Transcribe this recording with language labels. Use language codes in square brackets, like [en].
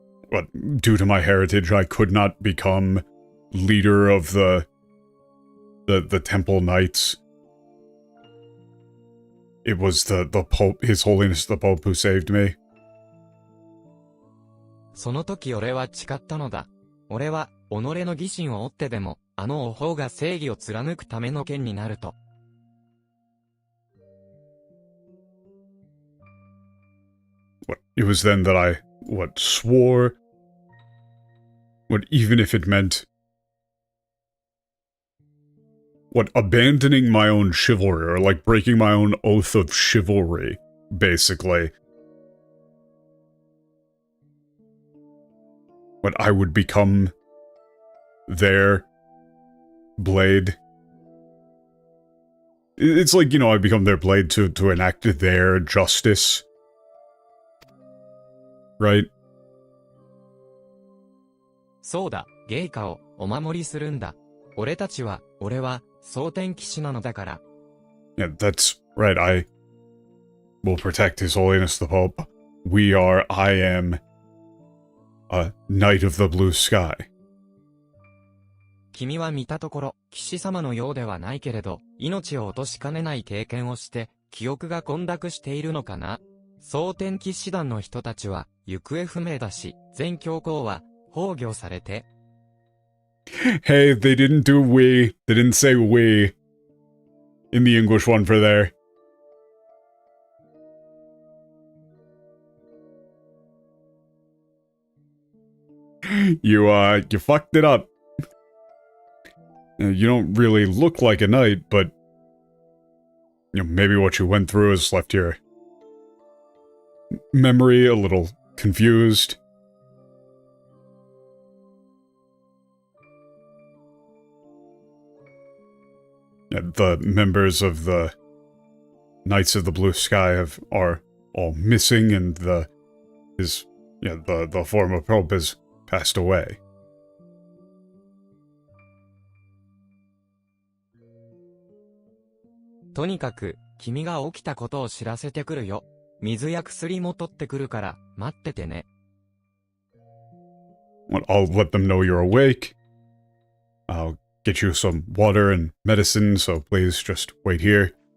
[en] But due to my heritage, I could not become leader of the Temple Knights. It was the Pope, His Holiness the Pope, who saved me. [ja] その時俺は誓ったのだ。俺は、己の義心を追ってでも、あの王法が正義を貫くための剣になると。 [en] It was then that I, swore... even if it meant... abandoning my own chivalry, or, like, breaking my own oath of chivalry, basically. I would become... their... blade. It's like, you know, I become their blade to enact their justice. Right? [ja] そうだ、芸家をお守りするんだ。俺は、蒼天騎士なのだから。 [en] Yeah, that's right, I will protect His Holiness the Pope. I am a Knight of the Blue Sky. [ja] 君は見たところ、騎士様のようではないけれど、命を落としかねない経験をして、記憶が混濁しているのかな。蒼天騎士団の人たちは、行方不明だし、全教皇は、崩御されて。 [en] Hey, they didn't do we. They didn't say we. In the English one for there. You fucked it up. You don't really look like a knight, but... You know, maybe what you went through has left your... memory a little confused. The members of the Knights of the Blue Sky are all missing, and the former Pope has passed away. [ja] とにかく、君が起きたことを知らせてくるよ。水や薬も取ってくるから、待っててね。 [en] I'll let them know you're awake. I'll get you some water and medicine, so please just wait here.